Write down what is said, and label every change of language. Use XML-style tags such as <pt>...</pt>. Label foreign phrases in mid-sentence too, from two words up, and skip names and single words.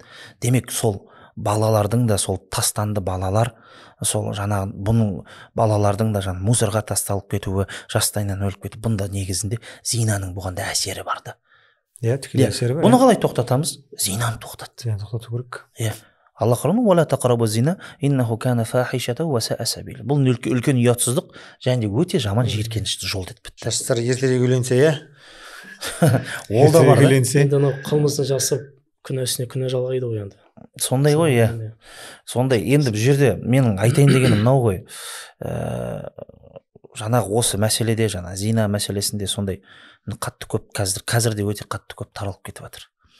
<kk>Демек, сол балалардың да, сол тастанды балалар, сол жаңағы бұның балалардың да жаңағы мусорға тасталып кетуі, жастайынан өліп кетуі, бұнда негізінде зинаның бұғанда әсері бар да. Тікелей әсері бар. Бұны қалай тоқтатамыз? Зинаны тоқтат. Зинаны тоқтату керек. Алла Құраны</kk> <ar>«ولا تقربوا الزنا, إنه كان فاحشة وساء سبيلا».</ar> <kk>Бұл үлкен ұятсыздық және де өте жаман жиіркенішті жол деп бітті. Жастар ертерек үйленсе, ол да бар. Енді қылмысын жасап, күнә үстіне күнә жалғайды ғой енді. Сондай ғой, сондай. Енді бұл жерде менің айтайын дегенім мынау ғой. Жаңағы осы мәселеде, жаңа зина мәселесінде сондай қатты көп қазірде өте қатты көп таралып кетіп жатыр.</kk>